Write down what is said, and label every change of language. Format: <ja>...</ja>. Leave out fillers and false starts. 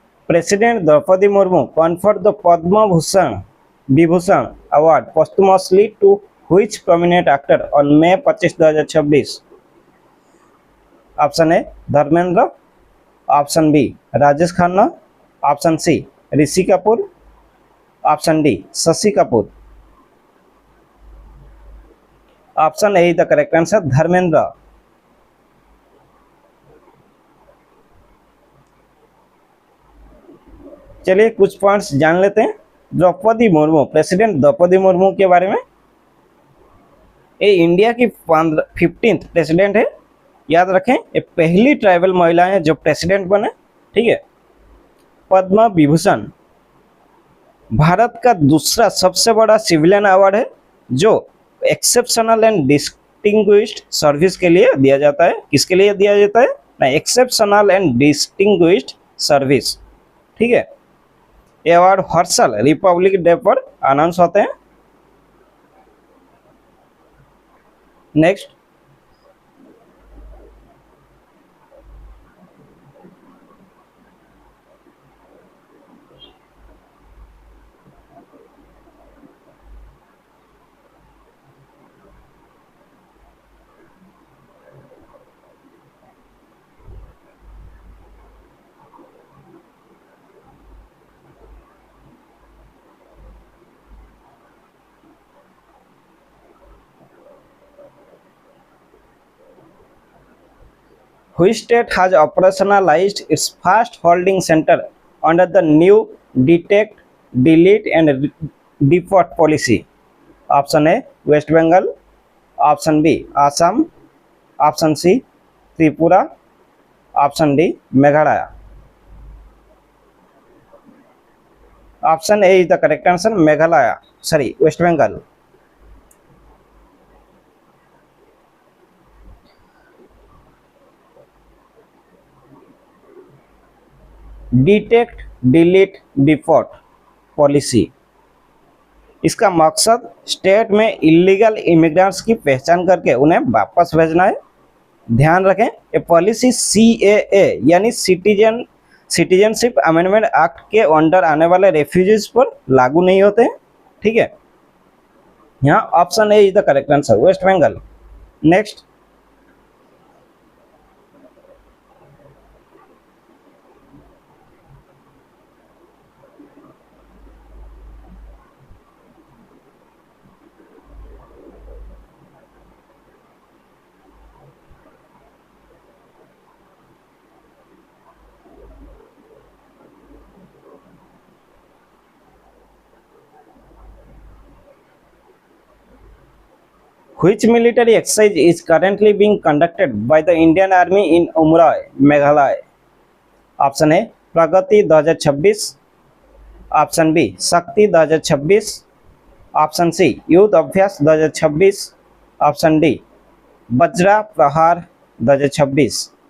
<en>President Draupadi Murmu conferred the Padma Vibhushan Award posthumously to which prominent actor on May 25, 2026? Option A Dharmendra, option B Rajesh Khanna, option C Rishi Kapoor, option D Shashi Kapoor. Option A the correct answer, Dharmendra.</en> <hi>चलिए कुछ points जान लेते हैं Draupadi Murmu, president Draupadi Murmu के बारे में। ये India की 15th प्रेसिडेंट है, याद रखें, ये पहली ट्राइबल महिला है जो प्रेसिडेंट बने, ठीक है। पद्म विभूषण भारत का दूसरा सबसे बड़ा सिविलियन अवार्ड है जो</hi> <en>exceptional and distinguished service</en> <hi>के लिए दिया जाता है। किसके लिए दिया जाता है ना,</hi> <en>exceptional and distinguished service,</en> <hi>ठीक है। ये अवार्ड हर साल रिपब्लिक डे पर अनाउंस होते हैं।</hi> <en>Next, which state has operationalized its fast holding center under the new detect, delete and deport policy? Option A West Bengal, option B Assam, option C Tripura, option D Meghalaya. Option A is the correct answer, Meghalaya, sorry West Bengal. Detect, delete, deport policy,</en> <hi>इसका मकसद state में illegal immigrants की पहचान करके उन्हें वापस भेजना है। ध्यान रखें, ये पॉलिसी CAA यानी सिटीजनशिप अमेंडमेंट एक्ट के अंडर आने वाले रेफ्यूजीज पर लागू नहीं होते हैं, ठीक है।</hi> <en>यहाँ option A is the correct answer, West Bengal. Next, which military exercise is currently being conducted by the Indian Army in Umroi, Meghalaya? Option A Pragati 2026, option B Shakti 2026, option C Yudh Abhyas 2026, option D Vajra Prahar 2026।</en>